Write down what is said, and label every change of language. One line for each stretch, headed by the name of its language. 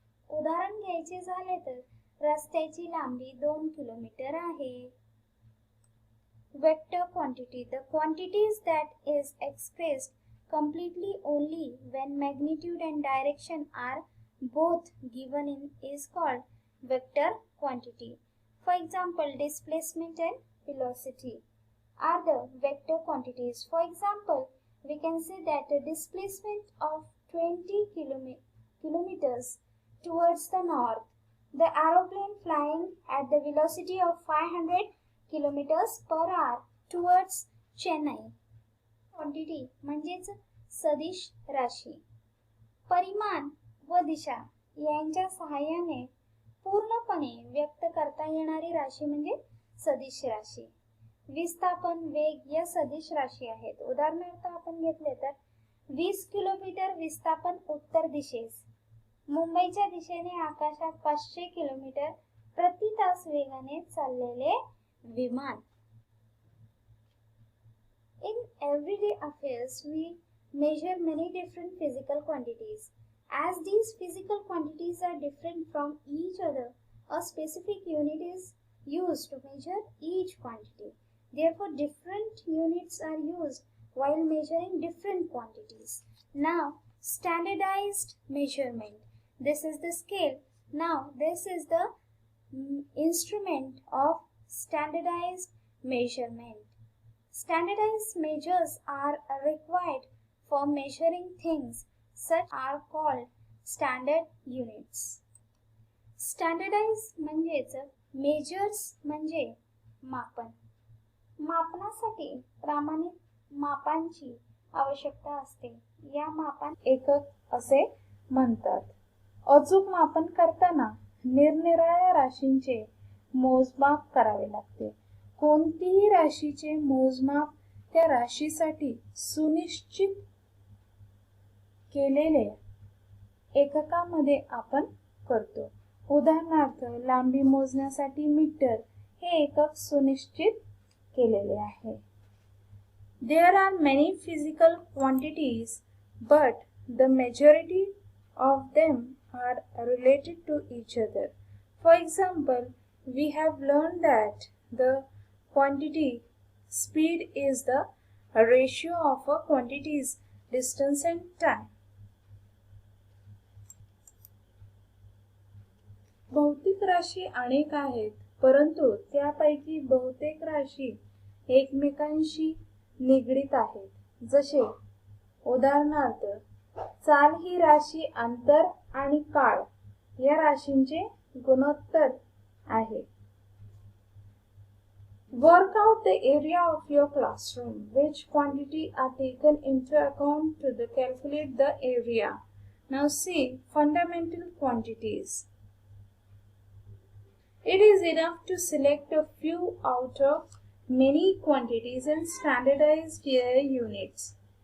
Marathi: उदाहरण घ्यायचे झाले तर रस्त्याची लांबी 2 किलोमीटर आहे.
English: Vector quantity, the quantities that is expressed completely only when magnitude and direction are both given in is called vector quantity. For example, displacement and velocity are the vector quantities. For example, we can say that the displacement of 20 kilometers towards the north, the aeroplane flying at the velocity of 500 kilometers per hour towards Chennai.
Marathi: Quantity म्हणजेच सदिश राशी. परिमाण व दिशा यांच्या सहाय्याने पूर्णपणे व्यक्त करता येणारी राशी म्हणजे सदिश राशी. विस्थापन, वेग या सदिश राशी आहेत. उदाहरणार्थ आपण घेतले तर 20 किलोमीटर विस्थापन उत्तर दिशेस, मुंबईच्या दिशेने आकाशात 500 किलोमीटर प्रति तास वेगाने चाललेले विमान.
English: In everyday affairs, we measure many different physical quantities. As these physical quantities are different from each other, a specific unit is used to measure each quantity. Therefore, different units are used while measuring different quantities. Now, standardized measurement. This is the scale. Now, this is the instrument of standardized measurement. Standardized measures are required for measuring things. Such are called standard units.
Marathi: Standardized म्हणजेच measures म्हणजे मापन. मापनासाठी प्रमाणित मापांची आवश्यकता असते. या मापान एकक असे म्हणतात. अचूक मापन करताना निरनिराळ्या राशींचे मोजमाप करावे लागते. कोणतीही राशीचे मोजमाप त्या राशीसाठी सुनिश्चित केलेले एककामध्ये आपण करतो. उदाहरणार्थ लांबी मोजण्यासाठी मीटर हे एकक सुनिश्चित केलेले आहे.
English: There are many physical quantities, but the majority of them are related to each other. For example, we have learned that the quantity speed is the ratio of a quantity's distance and time.
Marathi: भौतिक राशी अनेक आहेत, परंतु त्यापैकी बहुतेक राशी एकमेकांशी निगडीत आहेत. जसे उदाहरणार्थ चाल ही राशी अंतर आणि काळ या राशींचे गुणोत्तर आहे.
English: Work out the area of your classroom. Which quantity are taken into account to calculate the area? Now see fundamental quantities. It is enough to select a few out of many quantities and standardize their units.